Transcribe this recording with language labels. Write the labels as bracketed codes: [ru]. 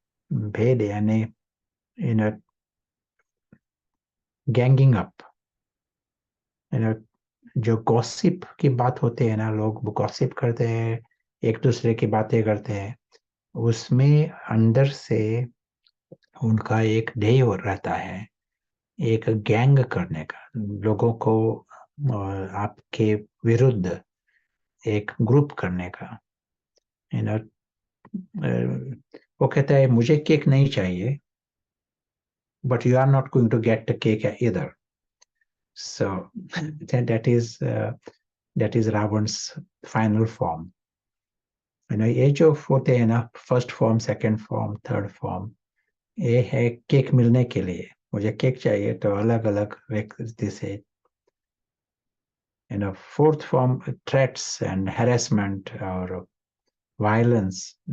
[hi] भेद यानी इन ganging up, जो गॉसिप की बात होती है ना, लोग गॉसिप करते हैं, एक दूसरे की बातें करते हैं, उसमें अंदर से उनका एक ध्येय रहता है, एक गैंग करने का, लोगों को आपके विरुद्ध एक ग्रुप करने का। यू नो, वो कहता है मुझे केक नहीं चाहिए, [en] but you are not going to get the cake either. So that is Ravan's final form. [hi] ये जो होते हैं ना, first form, second form, third form, ये है केक मिलने के लिए। मुझे केक चाहिए तो अलग अलग व्यक्ति से। Fourth form threats and harassment और वायलेंस।